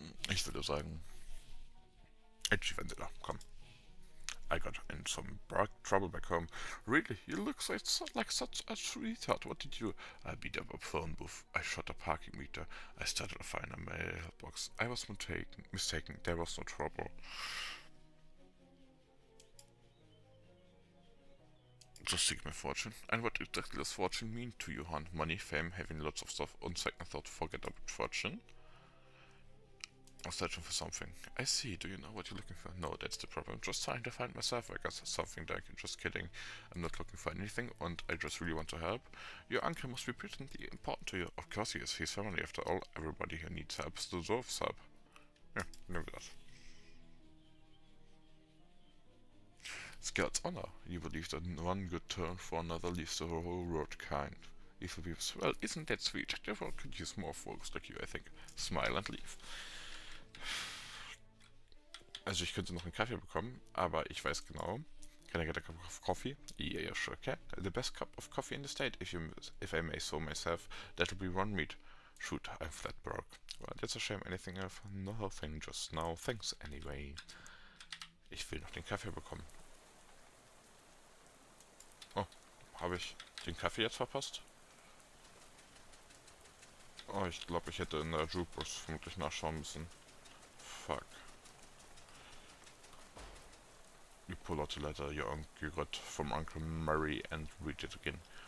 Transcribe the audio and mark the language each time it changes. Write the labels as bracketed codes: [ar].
[de] Ich würde sagen, Edgy Vanilla. Komm. [en] I got in some trouble back home. Really? You look like such a sweetheart. What did you? I beat up a phone booth. I shot a parking meter. I started a fire in a mailbox. I was mistaken. There was no trouble. Just seek my fortune. And what exactly does fortune mean to you, hon? Money, fame, having lots of stuff. On second thought, forget about fortune. I'm searching for something. I see. Do you know what you're looking for? No, that's the problem. Just trying to find myself, I guess. Something like, just kidding. I'm not looking for anything, and I just really want to help. Your uncle must be pretty important to you. Of course he is. He's family, after all. Everybody who needs help deserves help. Yeah, never that. Scout's honor. You believe that one good turn for another leaves the whole world kind. Evil beaves. Well, isn't that sweet? The world could use more folks like you, I think. Smile and leave. [de] Also ich könnte noch einen Kaffee bekommen, aber ich weiß genau. [en] Can I get a cup of coffee? Yeah, sure can. The best cup of coffee in the state, if I may so myself. That'll be one meat. Shoot, I'm flat broke. Well, that's a shame. Anything else? Nothing just now. Thanks anyway. [de] Ich will noch den Kaffee bekommen. Oh, habe ich den Kaffee jetzt verpasst? Oh, ich glaube, ich hätte in der Jukebox vermutlich nachschauen müssen. [en] Fuck. You pull out the letter you got from Uncle Murray and read it again.